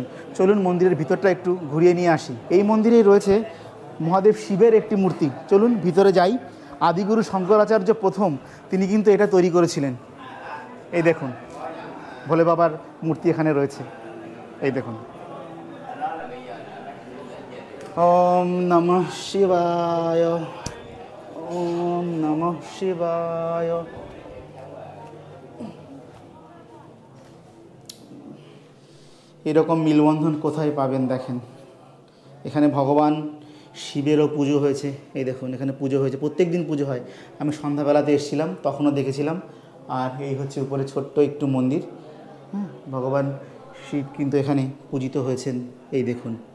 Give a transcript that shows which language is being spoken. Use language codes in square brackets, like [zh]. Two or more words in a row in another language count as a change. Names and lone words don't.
[bn] চলুন মন্দিরের ভিতরটা একটু ঘুরিয়ে নিয়ে আসি। এই মন্দিরেই রয়েছে মহাদেব শিবের একটি মূর্তি, চলুন ভিতরে যাই। আদিগুরু শঙ্করাচার্য প্রথম তিনি কিন্তু এটা তৈরি করেছিলেন। এই দেখুন ভোলে বাবার মূর্তি এখানে রয়েছে, এই দেখুন। [sa] ওম নমঃ শিবায়, ওম নমঃ শিবায়। [bn] এরকম মিলবন্ধন কোথায় পাবেন দেখেন। এখানে ভগবান শিবেরও পুজো হয়েছে, এই দেখুন এখানে পুজো হয়েছে, প্রত্যেক দিন পুজো হয়। আমি সন্ধ্যাবেলাতে এসেছিলাম, তখনও দেখেছিলাম। আর এই হচ্ছে উপরে ছোট্ট একটু মন্দির, ভগবান শিব কিন্তু এখানে পূজিত হয়েছেন, এই দেখুন।